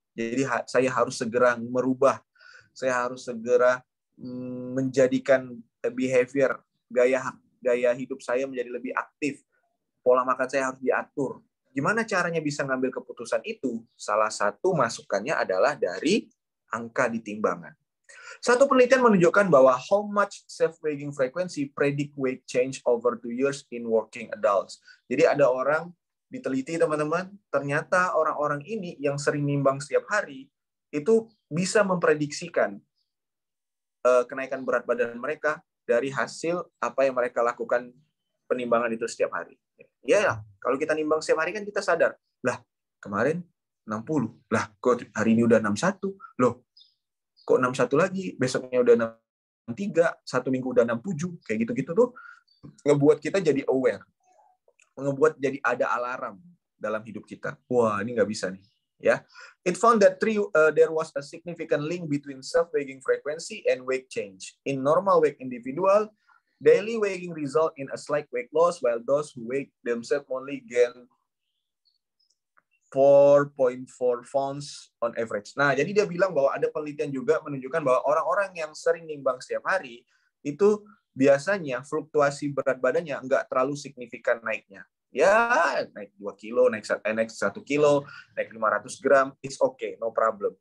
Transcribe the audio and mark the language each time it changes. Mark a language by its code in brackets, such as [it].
[id] Jadi saya harus segera merubah, saya harus segera menjadikan behavior, gaya hidup saya menjadi lebih aktif, pola makan saya harus diatur. Gimana caranya bisa ngambil keputusan itu? Salah satu masukannya adalah dari angka di timbangan. Satu penelitian menunjukkan bahwa [en] how much self-weighing frequency predict weight change over 2 years in working adults. [id] Jadi ada orang diteliti teman-teman, ternyata orang-orang ini yang sering nimbang setiap hari itu bisa memprediksikan kenaikan berat badan mereka dari hasil apa yang mereka lakukan penimbangan itu setiap hari. Ya, kalau kita nimbang setiap hari kan kita sadar, lah kemarin 60, lah kok hari ini udah 61, loh kok 61 lagi, besoknya udah 63, satu minggu udah 67, kayak gitu-gitu tuh ngebuat kita jadi aware, ngebuat jadi ada alarm dalam hidup kita. Wah, ini nggak bisa nih. [en] Ya, it found that there was a significant link between self-weighing frequency and weight change. In normal weight individual, daily weighing result in a slight weight loss, while those who weigh themselves only gain 4.4 pounds on average. [id] Nah, jadi dia bilang bahwa ada penelitian juga menunjukkan bahwa orang-orang yang sering nimbang setiap hari itu biasanya fluktuasi berat badannya nggak terlalu signifikan naiknya. Ya, naik 2 kilo, naik 1 kilo, naik 500 gram, [en] is okay, no problem.